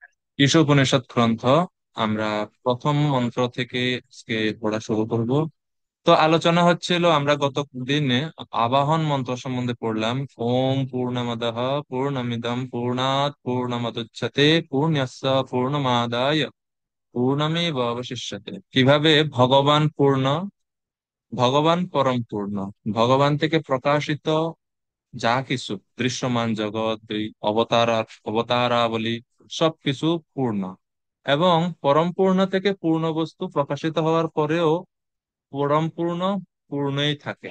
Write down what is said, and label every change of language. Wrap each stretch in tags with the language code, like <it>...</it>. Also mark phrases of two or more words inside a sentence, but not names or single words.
<bn>ঈশোপনিষদ গ্রন্থ আমরা প্রথম মন্ত্র থেকে আজকে পড়া শুরু করব। তো আলোচনা হচ্ছিল, আমরা গত দিনে আবাহন মন্ত্র সম্বন্ধে পড়লাম।</bn> <sa>ওম পূর্ণমদঃ পূর্ণমিদং পূর্ণাৎ পূর্ণমুদচ্যতে পূর্ণস্য পূর্ণমাদায় পূর্ণমেবাবশিষ্যতে।</sa> <bn>কিভাবে ভগবান পূর্ণ, ভগবান পরম পূর্ণ, ভগবান থেকে প্রকাশিত যা কিছু দৃশ্যমান জগৎ, এই অবতারাবলী সবকিছু পূর্ণ, এবং পরম পূর্ণ থেকে পূর্ণ বস্তু প্রকাশিত হওয়ার পরেও পরম পূর্ণ পূর্ণই থাকে।</bn>